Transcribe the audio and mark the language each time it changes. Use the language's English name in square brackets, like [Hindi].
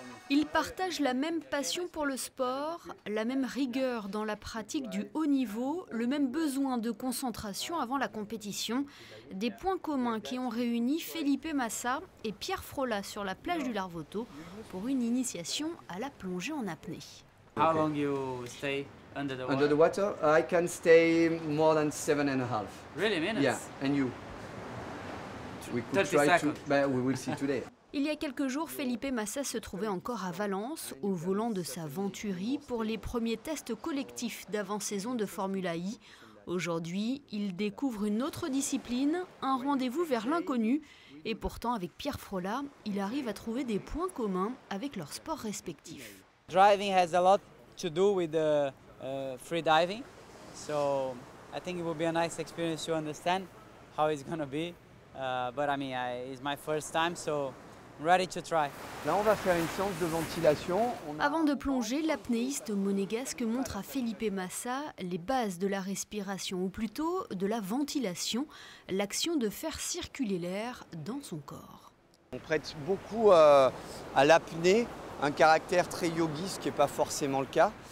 [French] Ils partagent la même passion pour le sport, la même rigueur dans la pratique du haut niveau, le même besoin de concentration avant la compétition. Des points communs qui ont réuni Felipe Massa et Pierre Frolla sur la plage du Larvoto pour une initiation à la plongée en apnée. [English] How long you stay under the water? Under the water, I can stay more than 7.5. Really, minutes? Yeah, and you? We could 30 try to, seconds. but we will see today. [French] Il y a quelques jours, Felipe Massa se trouvait encore à Valence, au volant de sa Venturi, pour les premiers tests collectifs d'avant-saison de Formula I. Aujourd'hui, il découvre une autre discipline, un rendez-vous vers l'inconnu. Et pourtant, avec Pierre Frolla, il arrive à trouver des points communs avec leurs sports respectifs. [English] Driving has a lot to do with free diving, so I think it will be a nice experience to understand how it's going to be. But I mean, it's my first time, so I'm ready to try. [French] Là, on va faire une séance de ventilation. Avant de plonger, l'apnéiste monégasque montre à Felipe Massa les bases de la respiration, ou plutôt de la ventilation, l'action de faire circuler l'air dans son corps. On prête beaucoup à l'apnée un caractère très yogi, ce qui n'est pas forcément le cas.